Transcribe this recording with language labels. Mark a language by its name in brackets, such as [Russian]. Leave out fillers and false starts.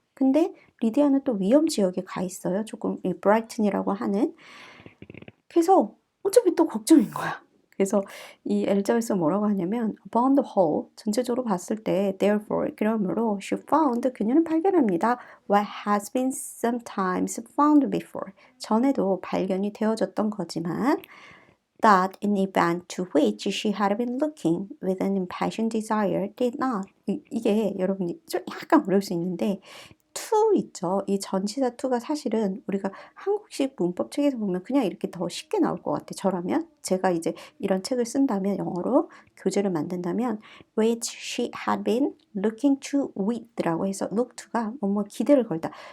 [Korean] 근데 리디아는 또 위험 지역에 가 있어요. 조금 이 브라이튼이라고 하는. 그래서 어차피 또 걱정인 거야. 그래서 이 엘리자베스가 뭐라고 하냐면 [English] upon the whole [Korean] 전체적으로 봤을 때 therefore 그러므로 [English] she found [Korean] 그녀는 발견합니다. [English] what has been sometimes found before [Korean] 전에도 발견이 되어졌던 거지만 [English] that an event to which she had been looking with an impassioned desire did not. [Korean] 이게 여러분이 좀 약간 어려울 수 있는데 to 있죠. 이 전치사 to가 사실은 우리가 한국식 문법 책에서 보면 그냥 이렇게 더 쉽게 나올 것 같아요. 저라면 제가 이제 이런 책을 쓴다면 영어로 교재를 만든다면 [English] which she had been looking to with [Korean] 라고 해서 look to가 뭐뭐 기대를 걸다.